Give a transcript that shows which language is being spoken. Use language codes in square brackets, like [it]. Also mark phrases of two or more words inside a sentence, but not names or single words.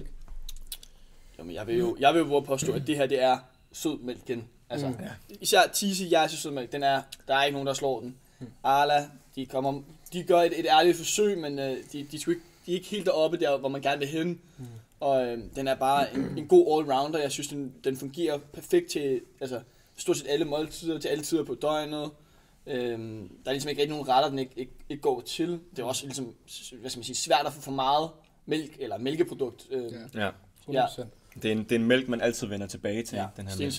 [da] Jamen, jeg vil jo våge påstå, at det her, det er sødmælken. Altså, især Thise Jersis sødmælk, der er ikke nogen, der slår den. Arla, de gør et ærligt forsøg, men de er ikke helt deroppe der, hvor man gerne vil hen. Og den er bare en god all-rounder. Jeg synes, den fungerer perfekt til stort set alle måltider, til alle tider på døgnet. Der er ligesom ikke rigtig nogen retter, den ikke går til. Det er også ligesom, hvad skal man sige, svært at få for meget mælk eller mælkeprodukt. Ja. 100%. Det er en mælk, man altid vender tilbage til, den her mælk.